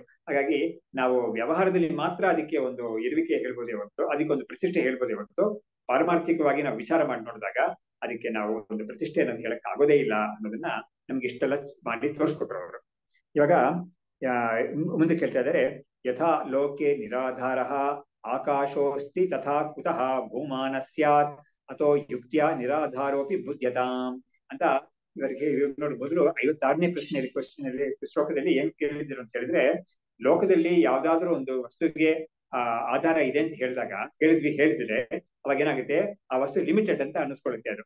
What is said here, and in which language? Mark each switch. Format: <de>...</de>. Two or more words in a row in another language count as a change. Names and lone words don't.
<kn>ಹಾಗಾಗಿ ನಾವು ವ್ಯವಹಾರದಲ್ಲಿ ಮಾತ್ರ ಅದಕ್ಕೆ ಒಂದು ಇರುವಿಕೆ ಹೇಳ್ಬೋದೇ ಹೊರತು, ಅದಕ್ಕೊಂದು ಪ್ರತಿಷ್ಠೆ ಹೇಳ್ಬೋದೇ ಹೊರತು, ಪಾರಮಾರ್ಥಿಕವಾಗಿ ನಾವು ವಿಚಾರ ಮಾಡಿ ನೋಡಿದಾಗ ಅದಕ್ಕೆ ನಾವು ಒಂದು ಪ್ರತಿಷ್ಠೆ ಅನ್ನೋದು ಹೇಳಕ್ ಆಗೋದೇ ಇಲ್ಲ ಅನ್ನೋದನ್ನ ನಮ್ಗೆ ಇಷ್ಟೆಲ್ಲ ಮಾಡಿ ತೋರಿಸ್ಕೊಟ್ರು ಅವರು. ಇವಾಗ ಮುಂದೆ ಕೇಳ್ತಾ ಇದ್ದಾರೆ,</kn> <sa>ಯಥಾ ಲೋಕೆ ನಿರಾಧಾರ ಆಕಾಶೋಸ್ತಿ ತಥಾ ಕುತಃ ಭೂಮಾನ ಸ್ಯಾತ್ ಅಥೋ ಯುಕ್ತಿಯ ನಿರಾಧಾರೋಪಿ ಬುದ್ಧ್ಯತಾಂ</sa> <kn>ಅಂತ ಇವರಿಗೆ ನೋಡಿ. ಮೊದಲು 56ನೇ ಕ್ವಶನ್ ಶ್ಲೋಕದಲ್ಲಿ ಏನ್ ಕೇಳಿದ್ರು ಅಂತ ಹೇಳಿದ್ರೆ, ಲೋಕದಲ್ಲಿ ಯಾವ್ದಾದ್ರು ಒಂದು ವಸ್ತುವಿಗೆ ಆಧಾರ ಇದೆ ಅಂತ ಹೇಳಿದ್ರೆ ಅವಾಗ ಏನಾಗುತ್ತೆ, ಆ ವಸ್ತು ಲಿಮಿಟೆಡ್ ಅಂತ ಅನ್ನಿಸ್ಕೊಳ್ಳುತ್ತೆ ಅದು.</kn>